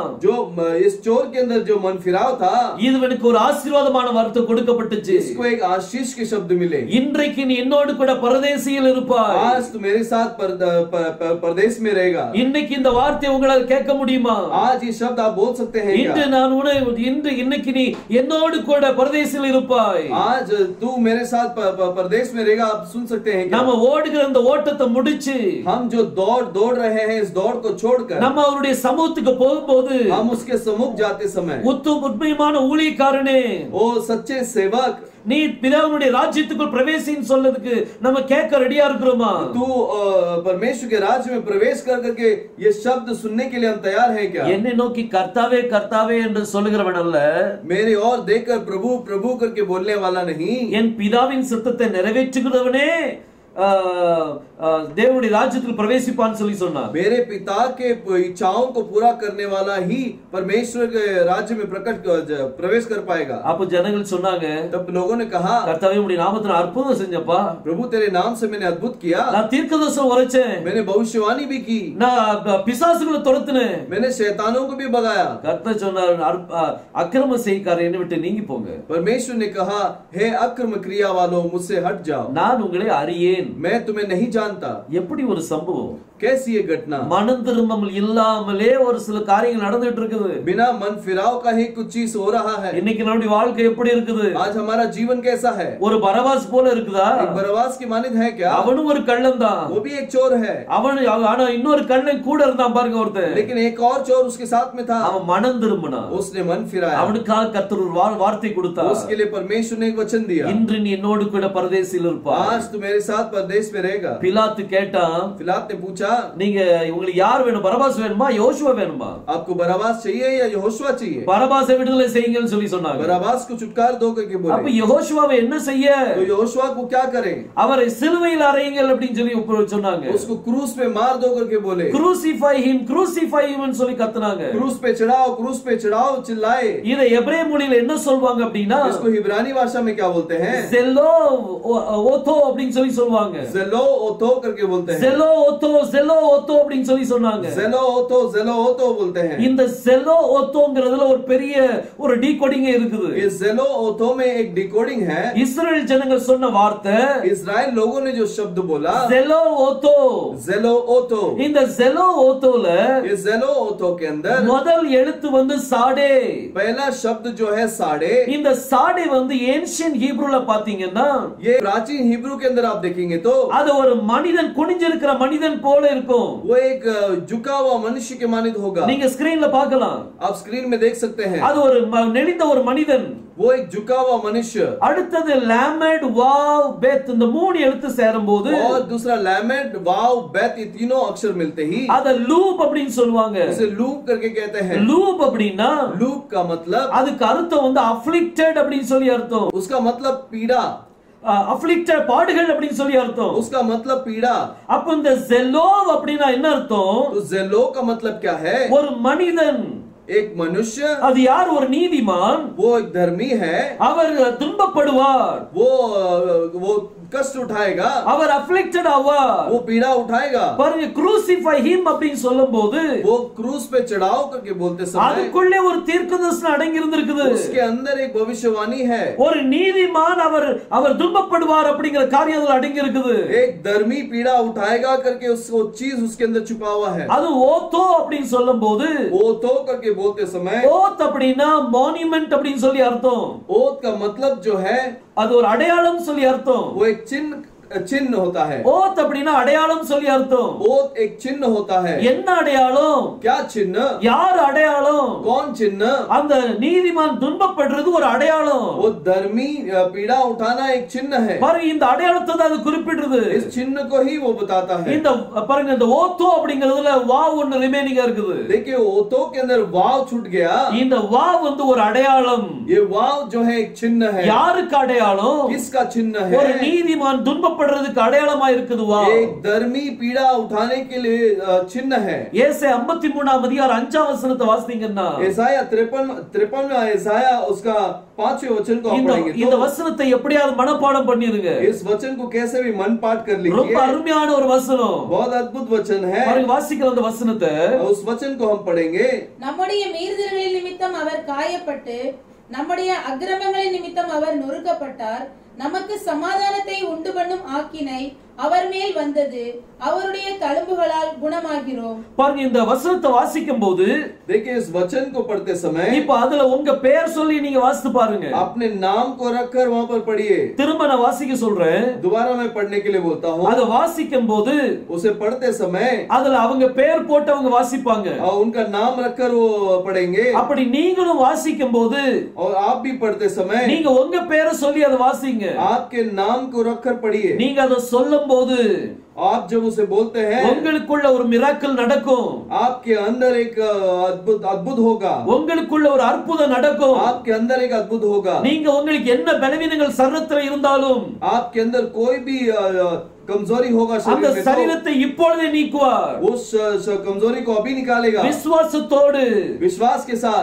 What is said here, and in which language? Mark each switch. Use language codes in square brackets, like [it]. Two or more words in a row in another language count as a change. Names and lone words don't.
[hi] जो इस चोर के अंदर जो मन फिराव था, [ta] இதுவனுக்கு ஒரு ஆசீர்வாதமான வார்த்தை கொடுக்கப்பட்டுச்சு. [hi] इसको एक आशीष के शब्द मिले। [ta] இன்றைக்கு நீ என்னோடு கூட பரதேசியில் இருப்பாய். [hi] आज तू मेरे साथ परदेश में रहेगा। [ta] இன்னைக்கு இந்த வார்த்தை உங்களால் கேட்க முடியுமா? [hi] आज ये शब्द आप बोल सकते हैं [ta] இன்று [hi] क्या? [ta] நான் இன்னைக்கு நீ என்னோடு கூட பரதேசியில் இருப்பாய். [hi] आज तू मेरे साथ परदेश में रहेगा, आप सुन सकते हैं क्या? [ta] நம்ம ஓடுகிற இந்த ஓட்டத்தை முடிச்சு [hi] हम जो दौड़ रहे हैं, इस दौड़ को छोड़कर [ta] நம்ம அவருடைய சமூகத்துக்கு போகும்போது, [hi] हम उसके सम्मुख जाते समय, [ta] உண்மையான ஊழியக்காரனே, [hi] ओ सच्चे सेवक, [ta] நீ பிதாவுடைய ராஜ்யத்துக்குள் பிரவேசின்னு சொல்றதுக்கு நம்ம கேட்க ரெடியா இருக்கிறோமா? [hi] तू परमेश्वर के राज्य में प्रवेश कर करके ये शब्द सुनने के लिए हम तैयार हैं क्या? [ta] என்னை நோக்கி கர்த்தாவே கர்த்தாவே என்று சொல்லுகிறவன் அல்ல, [hi] मेरे और देखकर प्रभु प्रभु करके बोलने वाला नहीं, [ta] என் பிதாவின் சித்தத்தை நிறைவேற்றுகிறவனே தேவனுடைய ராஜ்யத்தில் பிரவேசிப்பான்னு சொல்லி சொன்னார். [hi] मेरे पिता के इच्छाओं को पूरा करने वाला ही परमेश्वर के राज्य में प्रवेश कर पाएगा। [ta] அப்ப ஜனங்கள் சொன்னாங்க, [hi] तब लोगों ने कहा, [ta] கர்த்தாவே உம்முடைய நாமத்துல அற்புதம் செஞ்சப்பா, [hi] प्रभु तेरे नाम से मैंने अद्भुत किया, [ta] நான் தீர்க்கதரிசனம் உரைச்சேன், [hi] मैंने भविष्यवाणी भी की, [ta] நான் பிசாசுகளை துரத்தினேன், [hi] मैंने शैतानों को भी भगाया। [ta] கர்த்தர் சொன்னார், அக்கிரம செய்காரர் என்னை விட்டு நீங்கி போங்க. [hi] परमेश्वर ने कहा, हे अक्रम क्रिया वालों मुझसे हट जाओ, [ta] நான் உங்களை அறியேன். [hi] मैं तुम्हें नहीं जानता। [ta] எப்படி ஒரு சம்பவம், [hi] कैसी ये घटना, [ta] மனம் திரும்பல் இல்லாமலே ஒரு சில காரியங்கள் நடந்துட்டு இருக்குது. [hi] बिना मन फिराव का ही कुछ चीज हो रहा है। [ta] இன்னைக்கு நம்முடைய வாழ்க்கை எப்படி இருக்குது? [hi] आज हमारा जीवन कैसा है? [ta] ஒரு பரவாஸ் போல இருக்குதா? [hi] एक बरवास की मानित है क्या? [ta] அவனும் ஒரு கள்ளன் தான், [hi] वो भी एक चोर है, [ta] ஆனா இன்னொரு கள்ளன் கூட இருந்தான் பாருங்க ஒருத்தன், [hi] लेकिन एक और चोर उसके साथ में था। [ta] அவன் மனம் திரும்பினான், [hi] उसने मन फिराया, [ta] அவனுக்காக கர்த்தர் ஒரு வார்த்தை கொடுத்தார், [hi] उसके लिए परमेश्वर ने एक वचन दिया, [ta] இன்று நீ என்னோடு கூட பரதேசில் இருப்பாய். [hi] आज तू मेरे साथ परदेश में रहेगा। [ta] பிலாத்து கேட்டான், [hi] पिलात ने पूछा, [ta] நீங்க உங்களுக்கு யார் வேணும், பரபாஸ் வேணுமா யோசுவா வேணுமா? [hi] आपको बराबास चाहिए या यहोशुआ चाहिए? [ta] பரபாசை விடுதலை செய்யுங்கன்னு சொல்லி சொன்னாங்க. [hi] बराबास को छुटकार दो करके [ta] அப்ப [hi] बोले। [ta] யெகோஷுவாவை என்ன செய்ய? [hi] तो यहोशुआ को क्या करें? [ta] அவரை சிலுவையில் அறையுங்கள் அப்படின்னு சொல்லி சொன்னாங்க. [hi] उसको क्रूस पे मार दो करके बोले। [en] crucify him [ta] ன்னு சொல்லி கத்துனாங்க. [hi] क्रूस पे चढ़ाओ चिल्लाए। [ta] இதை எபிரேய மொழியில என்ன சொல்வாங்க அப்படின்னா, [hi] इसको हिब्रानी भाषा में क्या बोलते हैं? [ta] ஜெலோ ஓதோ அப்படின்னு சொல்லி சொல்வாங்க. [hi] ज़ेलो ओतो करके बोलते हैं। [ta] ஜெலோ ஓதோ அப்படின்னு சொல்லி சொன்னாங்க. [hi] ज़ेलो ओतो बोलते हैं। [ta] இந்த ஜெலோ ஓதோங்கிறதுல ஒரு பெரிய ஒரு டீகோடிங் இருக்குது. [hi] इस ज़ेलो ओतो में एक डिकोडिंग है। [ta] இஸ்ரவேல் ஜனங்கள் சொன்ன வார்த்தை, [hi] इस्राएल लोगों ने जो शब्द बोला, [ta] ஜெலோ ஓதோ. [hi] ज़ेलो ओतो, [ta] இந்த ஜெலோ ஓதோல [hi] इस ज़ेलो ओतो के अंदर [ta] முதல் எழுத்து வந்து சாடே. [hi] पहला शब्द जो है साड़े। [ta] இந்த சாடே வந்து [en] ancient Hebrewல [ta] பாத்தீங்கன்னா, [hi] ये प्राचीन हिब्रू के अंदर आप देखेंगे तो [ta] அது ஒரு மனிதன் குனிஞ்சிருக்கிற மனிதன் போல இருக்கும். [hi] वो एक झुका हुआ मनुष्य के मानित होगा। [ta] நீங்க ஸ்கிரீன்ல பார்க்கலாம். [hi] आप स्क्रीन में देख सकते हैं। [ta] அது ஒரு நெளிந்த ஒரு மனிதன். [hi] वो एक झुका हुआ मनुष्य। [ta] அடுத்தது லாமெட் வாவ் பெத், இந்த மூணு எழுத்து சேரும்போது [hi] और दूसरा लैमेड वाव बेत, ये तीनों अक्षर मिलते ही [ta] அத லூப் அப்படின்னு சொல்லுவாங்க. [hi] उसे लूप करके कहते हैं। [ta] லூப் அப்படின்னா [hi] लूप का मतलब, [ta] அதுக்கு அர்த்தம் வந்து அஃப்ளிக்டட் அப்படின்னு சொல்லி அர்த்தம். [hi] उसका मतलब पीड़ा, [ta] அஃப்ளிக்டட் பாடுகள் அப்படின்னு சொல்லி அர்த்தம். [hi] उसका मतलब पीड़ा। [ta] அப்ப இந்த ஜெலோவ் அப்படினா என்ன அர்த்தம்? [hi] तो ज़ेलो का मतलब क्या है? [ta] ஒரு மனிதன். [hi] एक मनुष्य। [ta] அது யார்? ஒரு நீதிமான். [hi] वो एक धर्मी है। [ta] அவர் துன்பப்படுவார். [hi] वो कष्ट उठाएगा। [ta] அவர் அஃப்ளிக்டட் ஆவார். [hi] वो पीड़ा उठाएगा। [ta] பாருங்க, [en] crucify him [ta] அப்படின்னு சொல்லும்போது [hi] वो क्रूस पे चढ़ाओ करके बोलते समय [ta] அதுக்குள்ளே ஒரு தீர்க்கதரிசனம் அடங்கி இருந்திருக்குது. [hi] उसके अंदर एक भविष्यवाणी है। [ta] ஒரு நீதிமான் அவர் துன்பப்படுவார் அப்படிங்கிற காரியம் அதுல அடங்கி இருக்குது. [hi] एक धर्मी पीड़ा उठाएगा करके उसको चीज उसके अंदर छुपा हुआ है। [ta] அது ஓதோ அப்படின்னு சொல்லும்போது, [hi] ओतो करके बोलते समय, [ta] ஓத் அப்படின்னா மானுமெண்ட் அப்படின்னு சொல்லி அர்த்தம். [hi] ओत का मतलब जो है [ta] அது ஒரு அடையாளம் சொல்லி அர்த்தம். [hi] वो एक चिन्ह होता है। [ta] ஓத் அப்படின்னா அடையாளம் சொல்லி அர்த்தம். [hi] ओत एक चिन्ह होता है। [ta] என்ன அடையாளம்? [hi] क्या चिन्ह? [ta] யார் அடையாளம்? [hi] कौन चिन्ह? [ta] அந்த நீதிமான் துன்பப்படுறது ஒரு அடையாளம். [hi] वो धर्मी पीड़ा उठाना एक चिन्ह है। [ta] பாருங்க, இந்த அடையாளத்தை தான் அது குறிப்பிடுறது. [hi] इस चिन्ह को ही वो बताता है। [ta] இந்த பாருங்க, இந்த ஓத்தோ அப்படிங்கிறதுல வாவ் ஒன்னு ரிமைனிங்கா இருக்குது. [hi] देखिए ओतो के अंदर वाव छूट गया। [ta] இந்த வாவ் வந்து ஒரு அடையாளம். [hi] ये वाव जो है एक चिन्ह है। [ta] யாருக்கு அடையாளம்? [hi] किसका चिन्ह [ta] ஒரு [hi] है? [ta] நீதிமான் துன்பப்படுறதுக்கு அடையாளமா இருக்குது வாவ். [hi] एक धर्मी पीड़ा उठाने के लिए चिन्ह है। [ta] ஏசாயா 53ஆம் அதிகாரம் 5ஆம் வசனத்தை வாசித்தீங்கன்னா, [hi] यशायाह 53वां यशायाह उसका 5वें वचन को आप पढ़ेंगे [ta] இந்த [hi] तो [ta] வசனத்தை எப்படியாவது மனப்பாடம் பண்ணிருங்க. [hi] इस वचन को कैसे भी मन पाठ कर [ta] ரொம்ப [hi] लीजिए। [ta] அருமையான ஒரு வசனம். [hi] बहुत अद्भुत वचन है। [ta] பாருங்க, வாசிக்கிற அந்த வசனத்தை. [hi] उस वचन को हम पढ़ेंगे। [ta] நம்முடைய மீறுதல்களின் நிமித்தம் அவர் காயப்பட்டு நம்முடைய அக்கிரமங்களின் நிமித்தம் அவர் நொறுக்கப்பட்டார். நமக்கு சமாதானத்தை உண்டு பண்ணும் ஆக்கினை அவர் மேல் வந்தது. அவருடைய தழும்புகளால் குணமாகிறோம். பாருங்க, இந்த வசனத்தை வாசிக்கும் போது, [hi] देखिए इस वचन को पढ़ते समय [ta] இப்ப அதுல உங்க பெயர் சொல்லி நீங்க வாசித்து பாருங்க. [hi] अपने नाम को रखकर वहां पर पढ़िए। [ta] திரும்ப நான் வாசிக்க சொல்றேன். [hi] दोबारा मैं पढ़ने के लिए बोलता हूँ। [ta] அத வாசிக்கும் போது [hi] उसे पढ़ते समय [ta] அதுல அவங்க பெயர் போட்டவங்க வாசிப்பாங்க. [hi] उनका नाम रखकर वो पढ़ेंगे। [ta] அப்படி நீங்களும் வாசிக்கும் போது [hi] और आप भी पढ़ते समय [ta] நீங்க உங்க பெயரை சொல்லி அதை வாசிங்க. [hi] आपके नाम को रखकर पढ़िए। [ta] நீங்க அதை சொல்லும் போது [hi] आप जब उसे बोलते हैं [ta] உங்களுக்குள்ள ஒரு மிராக்கிள் நடக்கும். [hi] आपके अंदर एक अद्भुत होगा। [ta] உங்களுக்குள்ள ஒரு அற்புதம் நடக்கும். [hi] आपके अंदर एक अद्भुत होगा। [ta] நீங்க உங்களுக்கு என்ன பலவீனங்கள் சரீரத்துல இருந்தாலும் [hi] आपके अंदर कोई भी कमजोरी होगा [ta] அந்த [hi] शरीर में [ta] சரீரத்தை இப்பொழுதே நீக்குவார். [hi] तो उस कमजोरी को अभी निकालेगा। [ta] விசுவாசத்தோடு, [hi] विश्वास के साथ,